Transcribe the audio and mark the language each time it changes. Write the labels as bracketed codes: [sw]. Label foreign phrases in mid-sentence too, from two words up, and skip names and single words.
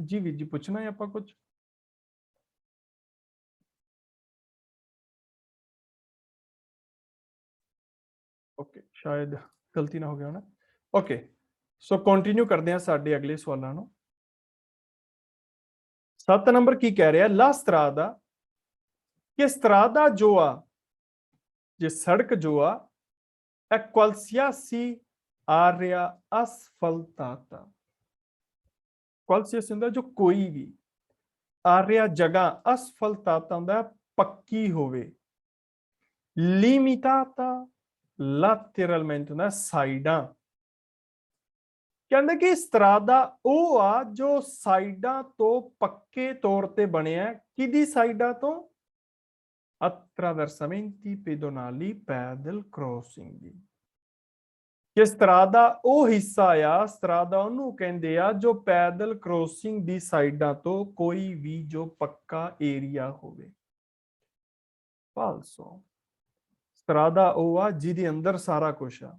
[pa] ਜੀ ਵੀਰ ਜੀ, ਪੁੱਛਣਾ ਹੈ ਆਪਾਂ ਕੁਝ? ਓਕੇ, ਸ਼ਾਇਦ ਗਲਤੀ ਨਾ ਹੋ ਗਿਆ ਨਾ। ਓਕੇ, ਸੋ ਕੰਟੀਨਿਊ ਕਰਦੇ ਹਾਂ ਸਾਡੇ ਅਗਲੇ ਸਵਾਲਾਂ ਨੂੰ। 7 ਨੰਬਰ ਕੀ ਕਹਿ ਰਿਹਾ? [it] la strada, [pa] ਕਿ ਸਟਰਾਦਾ ਜੋ ਆ, ਜੇ ਸੜਕ ਜੋ ਆ, [it] è qualsiasi area asfaltata। [pa] qualsiasi ਹੁੰਦਾ ਜੋ ਕੋਈ ਵੀ, area ਜਗ੍ਹਾ, asfaltata ਹੁੰਦਾ ਪੱਕੀ ਹੋਵੇ, [it] limitata lateralmente [pa] ਹੁੰਦਾ ਸਾਈਡਾਂ। ਕਹਿੰਦੇ ਕਿ ਸਟਰਾਦਾ ਉਹ ਆ ਜੋ ਸਾਈਡਾਂ ਤੋਂ ਪੱਕੇ ਤੌਰ ਤੇ ਬਣਿਆ। ਕਿਹਦੀ ਸਾਈਡਾਂ ਤੋਂ? [it] attraversamenti pedonali, [pa] ਪੈਦਲ ਕ੍ਰੋਸਿੰਗ ਦੀ। ਕਿ ਸਟਰਾਦਾ ਉਹ ਹਿੱਸਾ ਆ, ਸਟਰਾਦਾ ਉਹਨੂੰ ਕਹਿੰਦੇ ਆ ਜੋ ਪੈਦਲ ਕ੍ਰੋਸਿੰਗ ਦੀ ਸਾਈਡਾਂ ਤੋਂ ਕੋਈ ਵੀ ਜੋ ਪੱਕਾ ਏਰੀਆ ਹੋਵੇ। ਫਾਲਸੋ, ਸਟਰਾਦਾ ਉਹ ਆ ਜਿਹਦੇ ਅੰਦਰ ਸਾਰਾ ਕੁਝ ਆ।